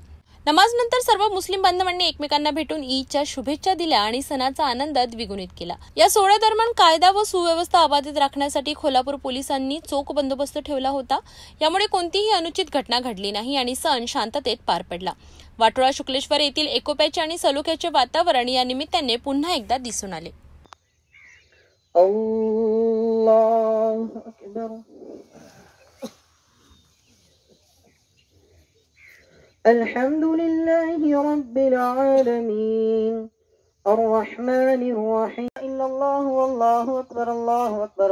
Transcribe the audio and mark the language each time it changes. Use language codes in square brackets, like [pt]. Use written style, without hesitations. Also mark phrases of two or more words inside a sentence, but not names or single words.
[mr] नमाजनंतर सर्व मुस्लिम बांधवांनी एकमेकांना भेटून ईदच्या शुभेच्छा दिल्या आणि सणाचा आनंद द्विगुणित केला। या सोहळ्यादरम्यान कायदा व सुव्यवस्था अबाधित राखण्यासाठी खोलापूर पोलिसांनी चोख बंदोबस्त ठेवला होता। यामुळे कोणतीही अनुचित घटना घडली नाही आणि सण शांततेत पार पडला। वाटोळा शुक्लेश्वर येथील एकोप्याचे आणि सलोख्याचे वातावरण या निमित्ताने पुन्हा एकदा दिसून आले। [ar] الله أكبر الحمد لله رب العالمين الرحمن الرحيم إلا الله والله أكبر